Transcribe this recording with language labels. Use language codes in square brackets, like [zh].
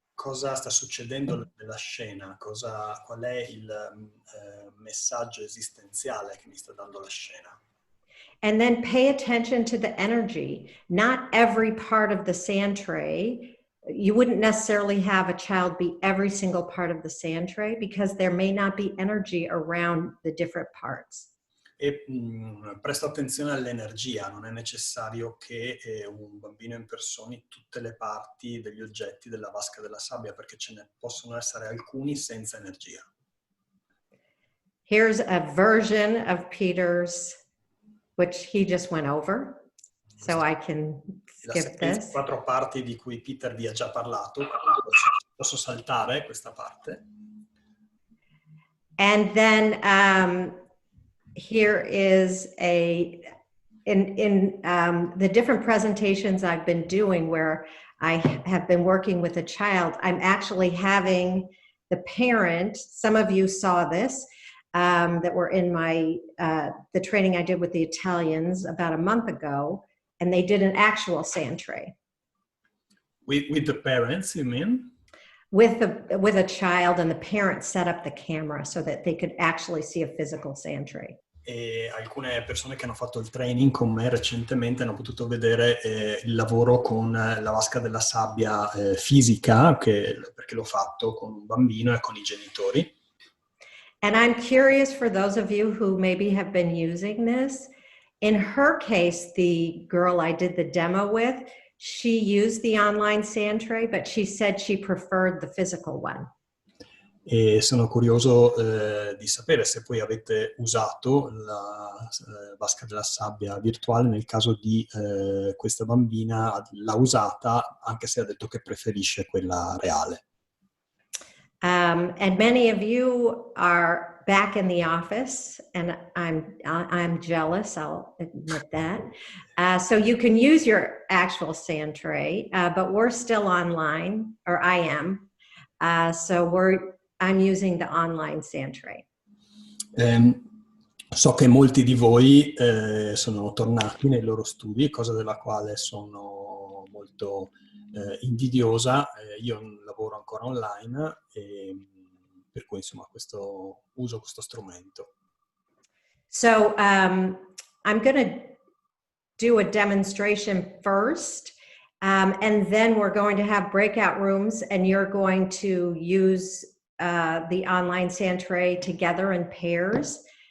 [it] Cosa sta succedendo nella scena? Qual è il messaggio esistenziale che mi sta dando la scena? [en] And then pay attention to the energy. Not every part of the sand tray. You wouldn't necessarily have a child be every single part of the sand tray because there may not be energy around the different parts. [it] E presto attenzione all'energia, non è necessario che un bambino impersoni tutte le parti degli oggetti della vasca della sabbia, perché ce ne possono essere alcuni senza energia. [en] Here's a version of Peter's, which he just went over, so I can skip this. [it] 4 parti di cui Peter vi ha già parlato, posso saltare questa parte. [en] And then here is in the different presentations I've been doing where I have been working with a child, I'm actually having the parent, some of you saw this, that were in the training I did with the Italians about a month ago, and they did an actual sand tray. With the parents, you mean? With a child, and the parents set up the camera so that they could actually see a physical sand tray. [it] E alcune persone che hanno fatto il training con me recentemente hanno potuto vedere il lavoro con la vasca della sabbia fisica, perché l'ho fatto con un bambino e con i genitori. [en] And I'm curious for those of you who maybe have been using this. In her case, the girl I did the demo with, she used the online sand tray, but she said she preferred the physical one. [it] E sono curioso di sapere se poi avete usato la vasca della sabbia virtuale. Nel caso di questa bambina, l'ha usata, anche se ha detto che preferisce quella reale. [en] And many of you are back in the office, and I'm jealous, I'll admit that. So you can use your actual sand tray, but we're still online, or I am. So I'm using the online sand tray. [it] So che molti di voi sono tornati nei loro studi, cosa della quale sono molto invidiosa. Io lavoro ancora online, per cui insomma uso questo strumento. [en] So I'm going to do a demonstration first, and then we're going to have breakout rooms, and you're going to use the online sand tray together in pairs.